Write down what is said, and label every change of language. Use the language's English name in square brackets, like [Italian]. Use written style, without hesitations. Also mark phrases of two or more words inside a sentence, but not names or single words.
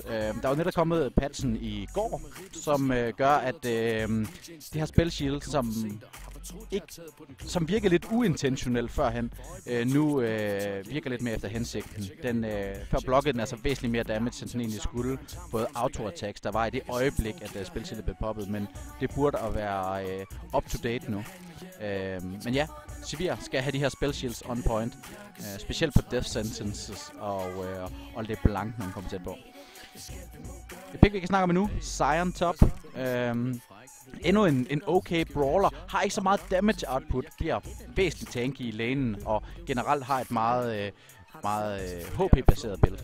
[Danish] Der er jo netop kommet patchen i går, som gør, at det her [English] spell shield, [Danish] som virker lidt uintentionelt førhen, nu virker lidt mere efter hensigten. Før blokkede den altså væsentligt mere damage, end den egentlig skulle. Både auto-attacks, der var i det øjeblik, at spillet blev poppet, men det burde at være up-to-date nu. Men ja, Severe skal have de her [English] spell shields on point, [Danish] specielt på Death Sentences og LeBlanc, når man kommer tæt på. Det pick, vi kan snakke om nu, Sion top. Endnu en okay brawler, har ikke så meget [English] damage output, [Danish] bliver væsentligt tanky i lanen, og generelt har et meget HP-baseret build.